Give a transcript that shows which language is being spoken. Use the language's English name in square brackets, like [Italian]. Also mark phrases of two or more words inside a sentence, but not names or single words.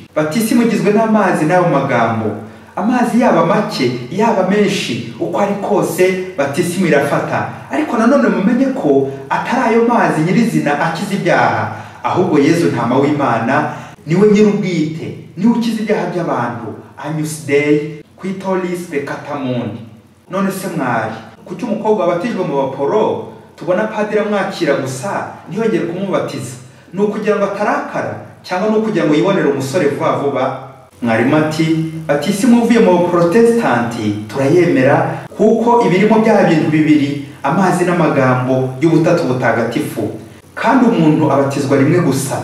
[Kinyarwanda] Batisimu igizwe n'amazi n'ayo magambo, amazi yaba make yaba menshi uko ari kose batisimu irafata. Ariko nanone mumenye ko atari ayo mazi nyirizina akiza ibyaha, ahubwo Yesu ntama w'Imana niwe nyir'ubwite, niwe ukiza ibyaha by'abantu. [Latin] Agnus Dei qui tollis peccata mundi. [Kinyarwanda] None se mwari, kuki umukobwa wabatijwe mu baporo tubona padiri amwakira gusa ntiyongere kumubatiza? Ni ukugira ngo atarakara cyangwa ni ukugira ngo yibonere umusore vuba vuba? Mwarimu ati batisimu uvuye mu Protestanti turayemera kuko ibirimo bya bintu bibiri, amazi n'amagambo y'ubutatu butagatifu, kandi umuntu abatizwa rimwe gusa.